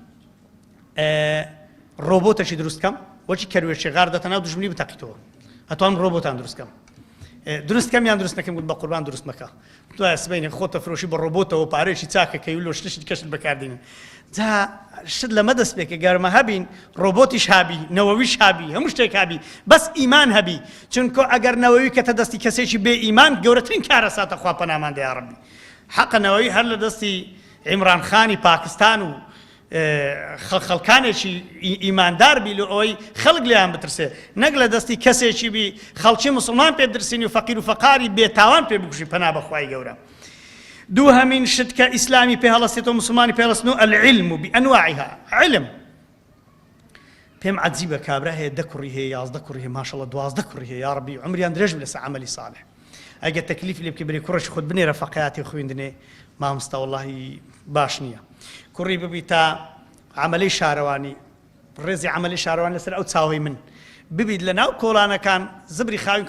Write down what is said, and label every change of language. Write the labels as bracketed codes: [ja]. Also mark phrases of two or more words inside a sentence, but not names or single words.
[ckb] ڕۆبۆتێکی دروستکەم وەکی کەروێشی غار دەتەناو دژمنی بتەقیتەوە ئەتوانم ڕۆبۆتان دروستکەم دروستکەم یان دروست نەکەم گوت بە قوربان دروست مەکە تو سبەینە خۆتە فرۆشی بە ڕۆبۆتەوە پارێکی چاکەکەی و لۆ شتێکی کەشت بەکاردێنن جا شت لەمە دەست پێکە گەرمە هەبین ڕۆبۆتیش هابی نەوەویش هابی هەموو شتێک هابی بەس ئیمان هەبی چونکە ئەگەر نەوەوی کەتە دەستی کەسێکی بێ ئیمان گەورەترین کارە ساتە خوا پەنامان دەیا ڕەبی حەقە نەوەوی هەر لە دەستی عیمران خانی پاکستان و خەڵکانێکی ئیماندار بی لە ئەوەی خەڵک لێیان بترسێ نەک لە دەستی کەسێکی بی خەڵکی مسلمان پێ بدرسینی و فەقیر و فەقاری بێتاوان پێ بکوژی پەنا بەخوای گەورە دووهەمین شت کە ئیسلامی پێ هەڵەستێتەوە مسلمانی پێ هەڵەستن و [ar] العلم بأنواعها علم [ckb] پێم عەجیبە کابرا هەیە 10 کوڕی هەیە 11 کوڕی هەیە ماشەڵڵا 12 کوڕی هەیە یا ڕەبی عومریان درێژ بێ لەسەر عەمەلی ساڵح ئەگەر تەکلیفی لێ بکەی بڵێ کوڕەی خۆت بنێرە فەقیهاتی خوێندنێ مامۆستا وەڵڵاهی باش نییە کوڕی ببی تا عملی شارەوانی ڕێزی عملی شارەوان لەسەر ئەو چاوەی من ببیت لە ناو کۆڵانەکان زبری خاوین